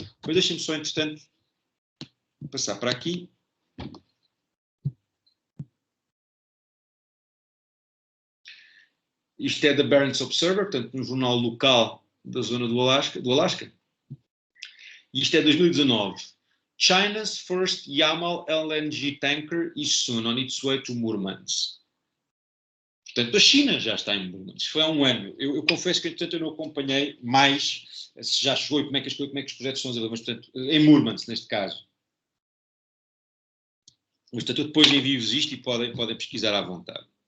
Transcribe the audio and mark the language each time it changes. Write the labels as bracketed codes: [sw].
[pt] Mas deixem-me só, entretanto, passar para aqui. Isto é da Barents Observer, portanto, um jornal local da zona do Alasca. E isto é 2019. [en] China's first Yamal LNG tanker is soon on its way to Murmansk. [pt] Portanto, a China já está em Murmansk. Foi há um ano. Eu confesso que, entretanto, eu não acompanhei mais se já chegou e como é que os projetos estão a desenvolver, mas, portanto, em Murmansk, neste caso. Mas, portanto, eu depois envio-vos isto e podem pesquisar à vontade.